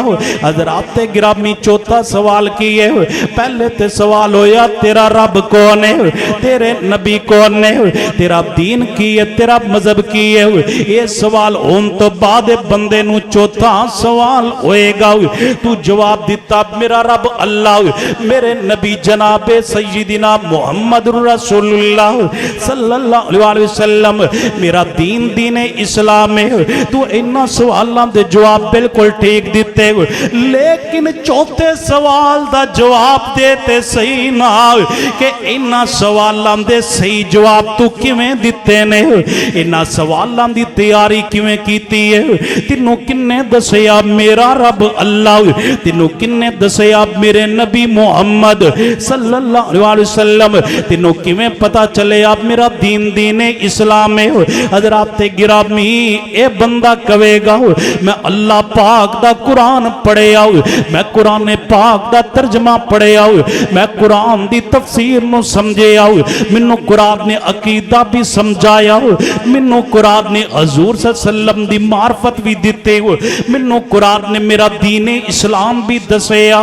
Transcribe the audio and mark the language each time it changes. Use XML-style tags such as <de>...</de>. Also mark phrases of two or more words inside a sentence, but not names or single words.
<pa>حضرات گرامی چوتھا سوال کیے، پہلے تے سوال ہویا تیرا رب کون ہے، تیرے نبی کون ہے، تیرا دین کی ہے، تیرا مذہب کی ہے۔ یہ سوال ہون تو بعد بندے نو چوتھا سوال ہوئے گا، تو جواب دیتا میرا رب اللہ، میرے نبی جناب جناب سیدنا</pa> <ar>محمد رسول الله صلى الله عليه وسلم</ar> <pa>میرا دین دین اسلام ہے. تو انہاں سوالوں کے جواب بالکل ٹھیک دتے، لیکن چوتھے سوال کا جواب دے تے صحیح نا کہ انہاں سوالوں کے صحیح جواب تو کویں دتے نے، انہاں سوالوں کی تیاری کویں کیتی ہے، تینوں کنے دسیا میرا رب اللہ، تینوں کنے دسیا میرے نبی محمد</pa> <ar>صلى الله عليه وسلم,</ar> <pa>تینوں کویں پتہ چلے آپ میرا دین دین اسلام ہے. حضرات گرامی اے بندہ کہوے گا میں اللہ پاک دا قرآن پڑھیا، میں قرآن پاک دا ترجمہ پڑھیا، میں قرآن دی تفسیر نوں سمجھیا، مینوں قرآن نے عقیدہ بھی سمجھایا، مینوں قرآن نے حضور سلم دی معرفت بھی دتے، مینوں قرآن نے میرا دین اسلام بھی دسیا.</pa>